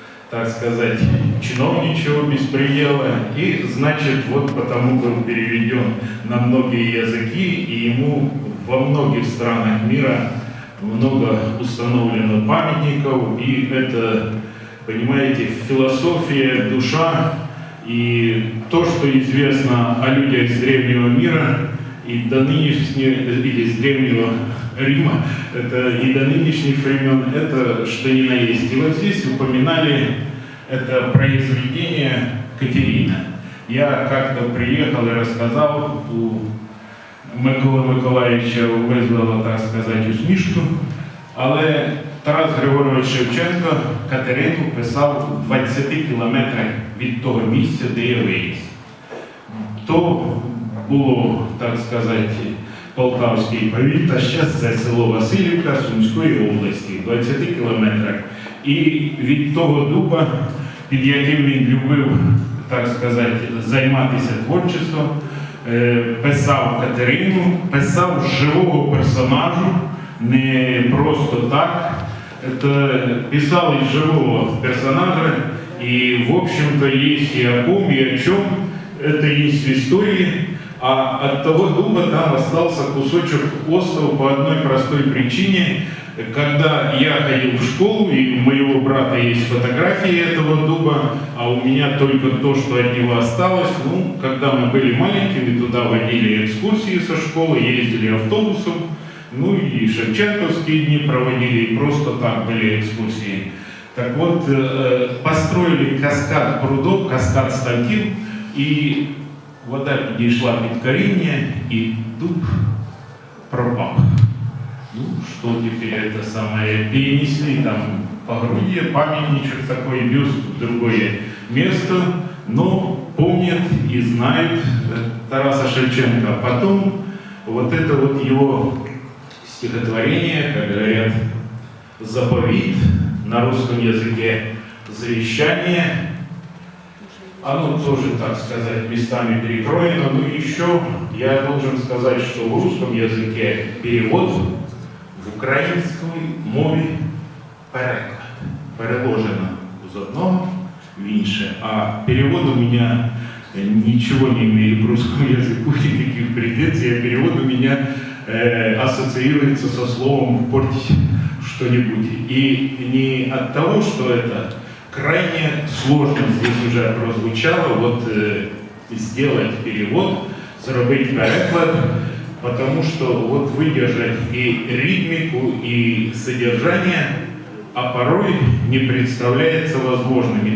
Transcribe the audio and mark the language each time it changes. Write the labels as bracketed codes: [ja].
[ru] так сказать, чиновничьего беспредела, и, значит, вот потому был переведен на многие языки, и ему во многих странах мира много установлено памятников, и это, понимаете, философия, душа, и то, что известно о людях с древнего мира, и до нынешнего, или с древнего Рима, это и до нынешних времен, это что ни на есть. И вот здесь упоминали это произведение Катерина. Я как-то приехал и рассказал, [uk] у Миколи Миколаївича визвало, так сказати, усмішку, але Тарас Григорович Шевченко Катерину писав 20 кілометрах від того місця, де я виріс. То було, так сказати, Полтавський повіт, а зараз це село Василівка Сумської області, 20 кілометрах. І від того дуба, під яким він любив, так сказати, займатися творчеством, писав Катерину, писав живого персонажу, не просто так. [ru] Это писал из живого персонажа, и, в общем-то, есть и о ком, и о чем. Это есть в истории. А от того дуба там остался кусочек острова по одной простой причине. Когда я ходил в школу, и у моего брата есть фотографии этого дуба, а у меня только то, что от него осталось. Ну, когда мы были маленькими, туда водили экскурсии со школы, ездили автобусом Ну и шевченковские дни проводили, и просто так были экскурсии. Так вот, построили каскад прудов, [uk] каскад ставків, [ru] и [uk] вода підійшла під коріння, [ru] и дуб пропал. Ну, что теперь это самое, перенесли там погрудье, памятничек такой, бюст в другое место, но помнят и знают Тараса Шевченко. А потом вот это вот его стихотворение, как говорят, заповедь, на русском языке завещание, оно тоже, так сказать, местами перекроено. Ну и еще я должен сказать, что в русском языке перевод, [uk] в українській мові переклад. Переложено з одного в інше. [ru] А перевод у меня ничего не имеет к русскому языку, никаких претензий. А перевод у меня ассоциируется со словом «портить что-нибудь». И не от того, что это крайне сложно здесь уже прозвучало, вот сделать перевод, [uk] зробить переклад, [ru] потому что вот выдержать и ритмику, и содержание, а порой не представляется возможным.